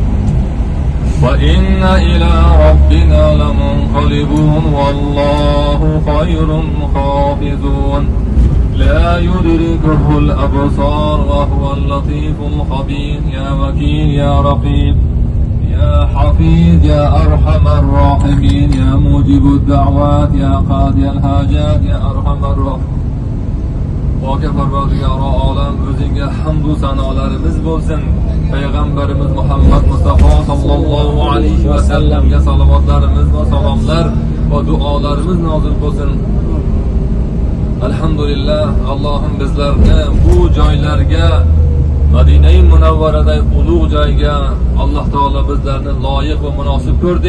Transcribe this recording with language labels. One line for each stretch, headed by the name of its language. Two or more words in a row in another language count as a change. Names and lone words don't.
Arabic: وإن إلى ربنا لمنقلبون والله خير حافظون لا يدركه الأبصار وهو اللطيف الخبير يا وكيل يا رقيب يا حفيظ يا أرحم الراحمين يا موجب الدعوات يا قاضي الحاجات يا أرحم الراحمين
Uzbek: Voke Parvardigori olam o'zingga hamd va sanolarimiz bo'lsin. Payg'ambarimiz Muhammad Mustafa
Arabic: صلى الله عليه وسلم
Uzbek: salovatlarimiz va salomlar va duolarimiz nozil bo'lsin. Alhamdulillah, Allohim bizlarni bu joylarga Madina-i Munavvaradagi ulug' joyga Alloh taolo bizlarni loyiq va munosib ko'rding.